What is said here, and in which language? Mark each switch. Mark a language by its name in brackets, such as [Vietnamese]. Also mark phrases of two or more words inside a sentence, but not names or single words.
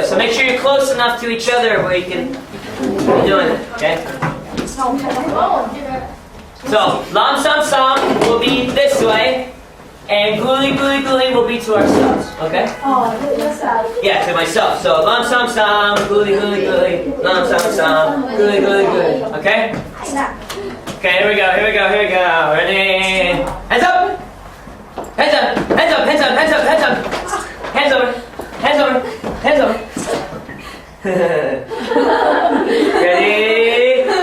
[English] So make sure you're close enough to each other where you can be doing it. Okay. So lam sam sam will be this way, and guli guli guli will be to ourselves. Okay. Yeah, to myself. So lam sam sam, guli guli guli, lam sam sam, guli guli guli. Okay. Okay, here we go, here we go, here we go. Ready? Hands up! Hands up! Hands up! Hands up! Hands up! Hands up! Hands over! Hands over! Hands over! Ready?